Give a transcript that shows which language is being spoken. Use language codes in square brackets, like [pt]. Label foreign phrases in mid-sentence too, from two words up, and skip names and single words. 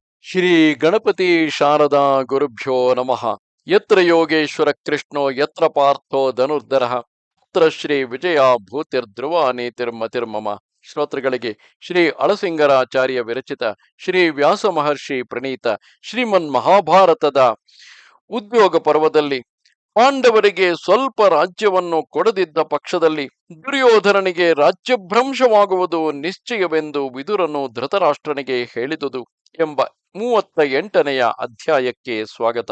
[sa] ಶ್ರೀ ಗಣಪತಿ ಶಾರದಾ ಗುರುಭ್ಯೋ ನಮಃ. ಯತ್ರ ಯೋಗೇಶ್ವರ ಕೃಷ್ಣೋ ಯತ್ರ ಪಾರ್ಥೋ ಧನುರ್ಧರಃ ತತ್ರ ಶ್ರೀ ವಿಜಯ ಭೂತಿರ್ಧ್ರುವ ನೀತಿರ್ಮತಿರ್ಮಮ. [kn] ಶ್ರೋತೃಗಳಿಗೆ ಶ್ರೀ ಅಳಸಿಂಗರಾಚಾರ್ಯ ವಿರಚಿತ ಶ್ರೀ ವ್ಯಾಸ ಮಹರ್ಷಿ ಪ್ರಣೀತ ಶ್ರೀಮನ್ ಮಹಾಭಾರತದ ಉದ್ಯೋಗ ಪರ್ವದಲ್ಲಿ ಪಾಂಡವರಿಗೆ ಸ್ವಲ್ಪ ರಾಜ್ಯವನ್ನು ಕೊಡದಿದ್ದ ಪಕ್ಷದಲ್ಲಿ ದುರ್ಯೋಧನನಿಗೆ ರಾಜ್ಯಭ್ರಂಶವಾಗುವುದು ನಿಶ್ಚಯವೆಂದು ವಿದುರನು ಧೃತರಾಷ್ಟ್ರನಿಗೆ ಹೇಳಿದುದು ಎಂಬ 38ನೆಯ ಅಧ್ಯಾಯಕ್ಕೆ ಸ್ವಾಗತ.